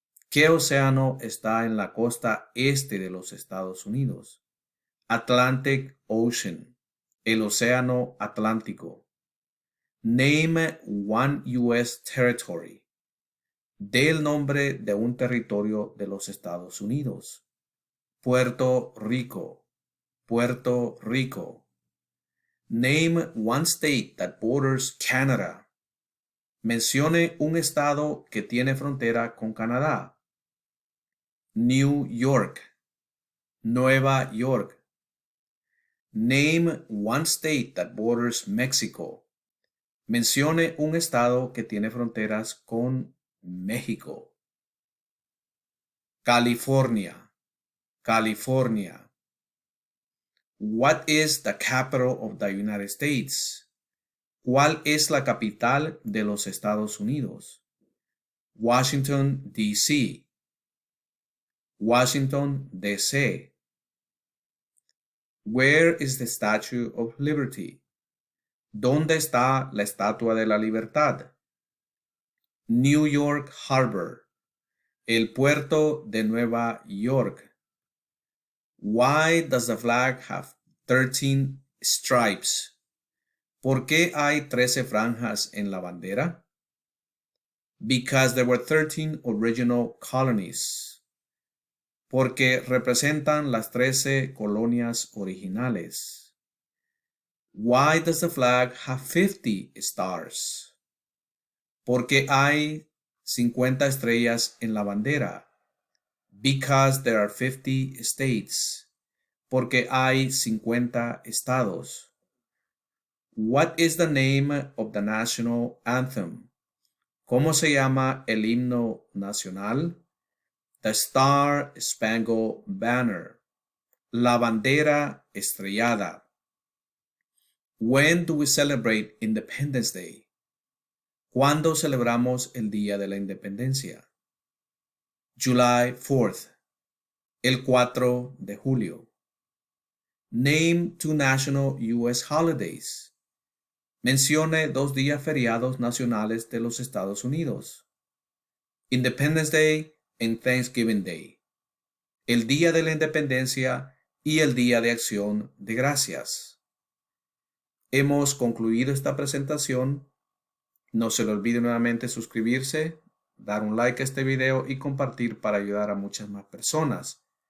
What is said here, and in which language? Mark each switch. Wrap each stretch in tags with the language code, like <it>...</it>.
<es>¿Qué océano está en la costa este de los Estados Unidos?</es> <en>Atlantic Ocean.</en> <es>El océano Atlántico.</es> <en>Name one U.S. territory.</en> <es>Dé el nombre de un territorio de los Estados Unidos. Puerto Rico. Puerto Rico.</es> <en>Name one state that borders Canada.</en> <es>Mencione un estado que tiene frontera con Canadá.</es> <en>New York.</en> <es>Nueva York.</es> <en>Name one state that borders Mexico.</en> <es>Mencione un estado que tiene fronteras con México. California. California.</es> <en>What is the capital of the United States?</en> <es>¿Cuál es la capital de los Estados Unidos? Washington, D.C. Washington, D.C.</es> <en>Where is the Statue of Liberty?</en> <es>¿Dónde está la Estatua de la Libertad?</es> <en>New York Harbor.</en> <es>El puerto de Nueva York.</es> <en>Why does the flag have 13 stripes?</en> <es>¿Por qué hay 13 franjas en la bandera?</es> <en>Because there were 13 original colonies.</en> <es>Porque representan las 13 colonias originales.</es> <en>Why does the flag have 50 stars?</en> <es>Porque hay 50 estrellas en la bandera.</es> <en>Because there are 50 states.</en> <es>Porque hay 50 estados.</es> <en>What is the name of the national anthem?</en> <es>¿Cómo se llama el himno nacional?</es> <en>The Star Spangled Banner.</en> <es>La bandera estrellada.</es> <en>When do we celebrate Independence Day?</en> <es>¿Cuándo celebramos el Día de la Independencia?</es> <en>July 4th.</en> <es>El 4 de julio.</es> <en>Name two national U.S. holidays.</en> <es>Mencione dos días feriados nacionales de los Estados Unidos.</es> <en>Independence Day and Thanksgiving Day.</en> <es>El Día de la Independencia y el Día de Acción de Gracias. Hemos concluido esta presentación. No se le olvide nuevamente suscribirse, dar un like a este video y compartir para ayudar a muchas más personas.</es>